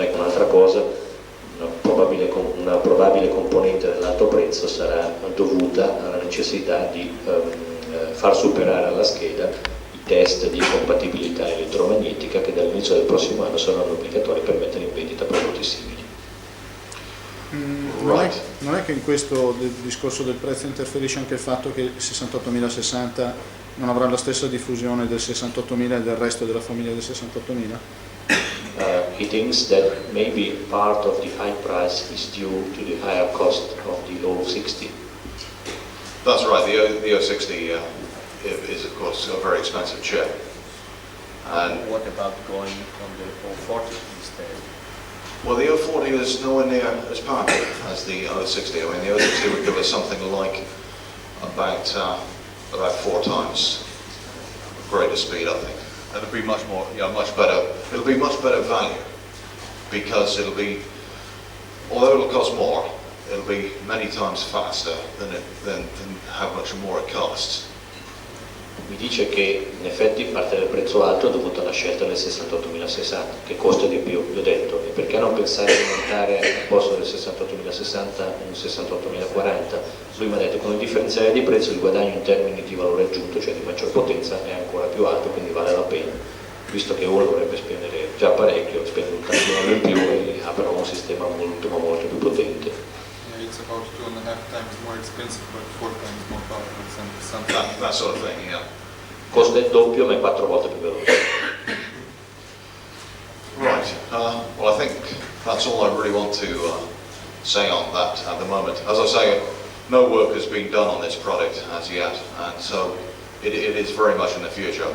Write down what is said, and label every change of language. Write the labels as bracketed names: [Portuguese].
[Italian] Ecco, un'altra cosa, una probabile componente dell'alto prezzo sarà dovuta alla necessità di far superare alla scheda i test di compatibilità elettromagnetica che dall'inizio del prossimo anno saranno obbligatori per mettere in vendita prodotti simili. Non è che in questo discorso del prezzo interferisce anche il fatto che il 68060 non avrà la stessa diffusione del 68000 e del resto della famiglia del 68000? [English] He thinks that maybe part of the high price is due to the higher cost of the O60. That's right, the O60 is of course a very expensive chip. And what about going on the O40 instead? well, the O40 is nowhere near as powerful as the O60. I mean, the O60 would give us something like about 4 times greater speed, I think. It'll be much more, much better. It'll be much better value because it'll be, although it'll cost more, it'll be many times faster than how much more it costs. [Italian] mi dice che in effetti parte del prezzo alto è dovuto alla scelta del 68.060 che costa di più. Gli ho detto, e perché non pensare di montare al posto del 68.060 un 68.040? Lui mi ha detto che con il differenziale di prezzo il guadagno in termini di valore aggiunto, cioè di maggior potenza, è ancora più alto, quindi vale la pena, visto che uno dovrebbe spendere già parecchio, spende un tantino in più e ha però un sistema molto ma molto più potente. [English] Yeah, it's about 2.5 times more expensive, but 4 times more powerful than something. That sort of thing, yeah. [Italian] Costa il doppio ma è 4 volte più veloce. [English] Right. Well, I think that's all I really want to say on that at the moment. As I say, no work has been done on this product as yet, and so it is very much in the future.